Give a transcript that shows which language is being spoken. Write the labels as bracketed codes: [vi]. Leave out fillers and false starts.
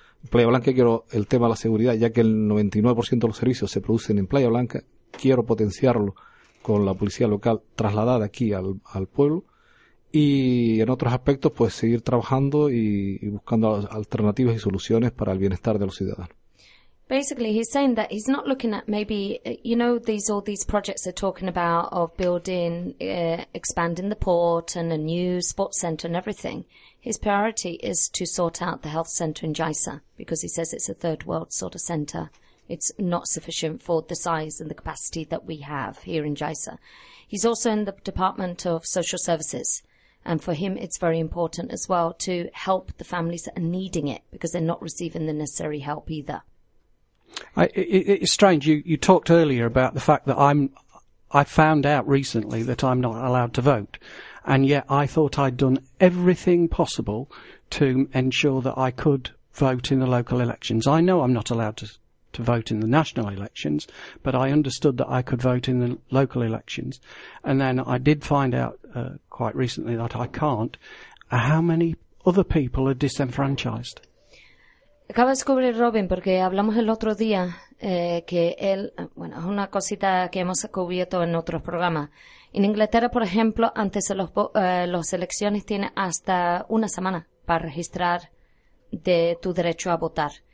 [es] En Playa Blanca quiero el tema de la seguridad, ya que el 99% de los servicios se producen en Playa Blanca. Quiero potenciarlo con la policía local trasladada aquí al pueblo. Y en otros aspectos, pues seguir trabajando y buscando alternativas y soluciones para el bienestar de los ciudadanos. [en] Basically, he's saying that he's not looking at maybe, you know, these all these projects they're talking about of building, expanding the port and a new sports center and everything. His priority is to sort out the health center in JISA, because he says it's a third world sort of center. It's not sufficient for the size and the capacity that we have here in JISA. He's also in the Department of Social Services. And for him, it's very important as well to help the families that are needing it, because they're not receiving the necessary help either. It's strange. You talked earlier about the fact that I found out recently that I'm not allowed to vote. And yet I thought I'd done everything possible to ensure that I could vote in the local elections. I know I'm not allowed to vote in the national elections, but I understood that I could vote in the local elections. And then I did find out quite recently that I can't. How many other people are disenfranchised? [es] Acaba de descubrir Robin, porque hablamos el otro día que él, bueno, es una cosita que hemos cubierto en otros programas. En Inglaterra, por ejemplo, antes de las elecciones tiene hasta una semana para registrar de tu derecho a votar.